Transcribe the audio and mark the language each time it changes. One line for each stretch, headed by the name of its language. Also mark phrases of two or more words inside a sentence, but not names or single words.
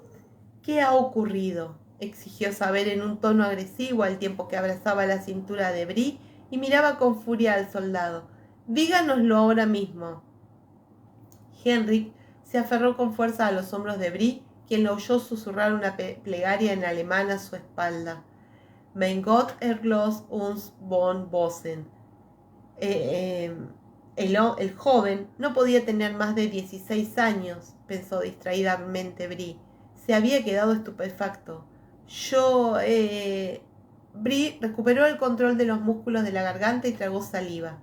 Spanish: ¿Qué ha ocurrido?, exigió saber en un tono agresivo al tiempo que abrazaba la cintura de Bree y miraba con furia al soldado. Díganoslo ahora mismo. Henrik se aferró con fuerza a los hombros de Bree, quien lo oyó susurrar una plegaria en alemán a su espalda.
German: Mein Gott ergloss uns von Bosen.
Spanish: El joven no podía tener más de 16 años, pensó distraídamente Bree. Se había quedado estupefacto. Bree recuperó el control de los músculos de la garganta y tragó saliva.